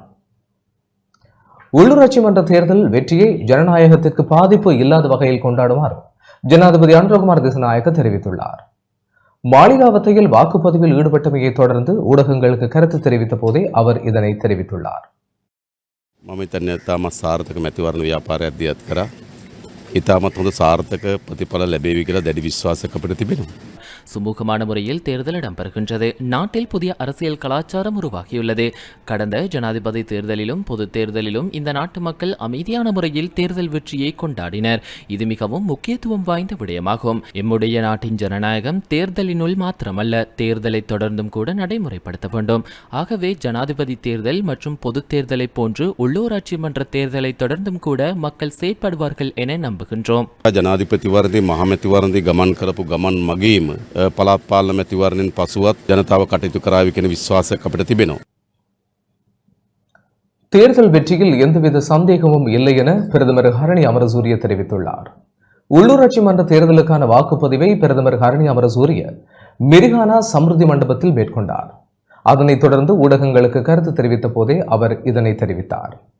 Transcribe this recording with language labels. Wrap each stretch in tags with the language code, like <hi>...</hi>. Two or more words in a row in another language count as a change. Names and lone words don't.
<ta>உள்ளூராட்சி மன்ற தேர்தல் வெற்றியை ஜனநாயகத்திற்கு பாதிப்பு இல்லாத வகையில் கொண்டாடுமாறு ஜனாதிபதி அனுரகுமார் திசாநாயக்க தெரிவித்துள்ளார். மாளிகாவத்தையில் வாக்குப்பதிவில் ஈடுபட்டமையை தொடர்ந்து ஊடகங்களுக்கு கருத்து தெரிவித்த போதே அவர் இதனை தெரிவித்துள்ளார்.</ta> <si>මම හිතන්නේ තාම සාර්ථක මැතිවරණ ව්‍යාපාරයක් දියත් කරා. ඉතාමත් හොඳ සාර්ථක ප්‍රතිඵල ලැබේවි කියලා දැඩි විශ්වාසයක් අපිට තිබෙනවා.</si> <ta>சுமூகமான முறையில் தேர்தல் இடம்பெறுகின்றது. நாட்டில் புதிய அரசியல் கலாச்சாரம் உருவாகியுள்ளது. கடந்த ஜனாதிபதி தேர்தலிலும் பொது தேர்தலிலும் இந்த நாட்டு மக்கள் அமைதியான முறையில் தேர்தல் வெற்றியை கொண்டாடினர். இது மிகவும் முக்கியத்துவம் வாய்ந்த விடயமாகும். எம்முடைய நாட்டின் ஜனநாயகம் தேர்தலினுள் மாத்திரமல்ல, தேர்தலை தொடர்ந்தும் கூட நடைமுறைப்படுத்த வேண்டும். ஆகவே ஜனாதிபதி தேர்தல் மற்றும் பொது தேர்தலை போன்று உள்ளூராட்சி மன்ற தேர்தலை தொடர்ந்தும் கூட மக்கள் செயற்படுவார்கள் என நம்புகின்றோம்.</ta> <si>ජනාධිපතිවරණදී මහමැතිවරණදී ගමන් කරපු ගමන් මගීම පළාත් පාලන මැතිවරණයෙන් පසුවත් ජනතාව කටයුතු කරාවි කියන විශ්වාසයක් අපිට තිබෙනවා.</si> <ta>தேர்தல் வெற்றியில் எந்தவித சந்தேகமும் இல்லை என பிரதமர் ஹரணி அமரசூரிய தெரிவித்துள்ளார். உள்ளூராட்சி மன்ற தேர்தலுக்கான வாக்குப்பதிவை பிரதமர் ஹரணி அமரசூரிய மிரிகானா சமிருதி மண்டபத்தில் மேற்கொண்டார். அதனைத் தொடர்ந்து ஊடகங்களுக்கு கருத்து தெரிவித்த போதே அவர் இதனை தெரிவித்தார்.</ta>